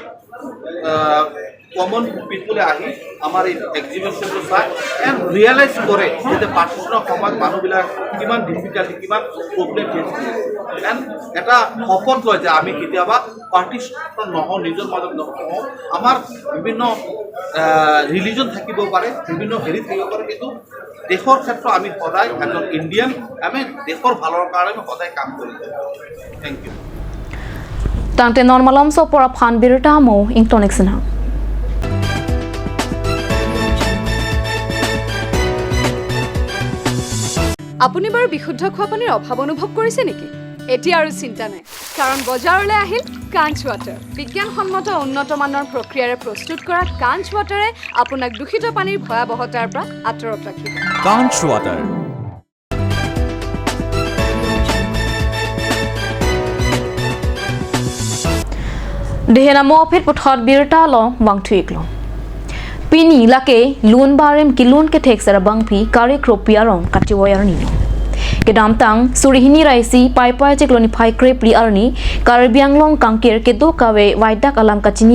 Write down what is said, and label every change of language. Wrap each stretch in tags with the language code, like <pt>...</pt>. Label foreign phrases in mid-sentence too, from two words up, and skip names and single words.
<en>common peopleে</en> <as>আহি আমাৰ এই এক্সিবিশ্যনটো চায়</as> <en>and realize</en> <as>কৰে যে পাৰ্টিশ্যনৰ সময়ত মানুহবিলাক কিমান ডিফিকাল্টি কিমান প্ৰব্লেম ফেচ কৰিছে এণ্ড এটা শপত লয় যে আমি কেতিয়াবা পাৰ্টিশ্যন নহওঁ নিজৰ মাজত নহওঁ আমাৰ বিভিন্ন ৰিলিজন থাকিব পাৰে বিভিন্ন হেৰি থাকিব পাৰে কিন্তু দেশৰ ক্ষেত্ৰত আমি সদায় এজন ইণ্ডিয়ান আমি দেশৰ ভালৰ কাৰণে আমি সদায় কাম কৰি যাওঁ</as> <en>thank you</en> <mjw>Tante normalam so pora phan birta mo intonexin ha</mjw> <as>আপুনি বাৰু বিশুদ্ধ খোৱা পানীৰ অভাৱ অনুভৱ কৰিছে নেকি এতিয়া আৰু চিন্তা নাই কাৰণ বজাৰলৈ আহিল কাঞ্চ ৱাটাৰ বিজ্ঞানসন্মত উন্নত মানৰ প্ৰক্ৰিয়াৰে প্ৰস্তুত কৰা কাঞ্চ ৱাটাৰে আপোনাক দূষিত পানীৰ ভয়াৱহতাৰ পৰা আঁতৰত ৰাখিব কাঞ্চ ৱাটাৰ</as> <mjw>Dehena mo phit puthot birta lo bang thuik lo Pini lake lun barem kilun ke thek sara bang phi kare kropia rong kati wayar ni lo ke dam tang surihini raisi pai pai chekloni phai krepli arni karbiang long kangkir ke do kawe waidak alam kachini</mjw>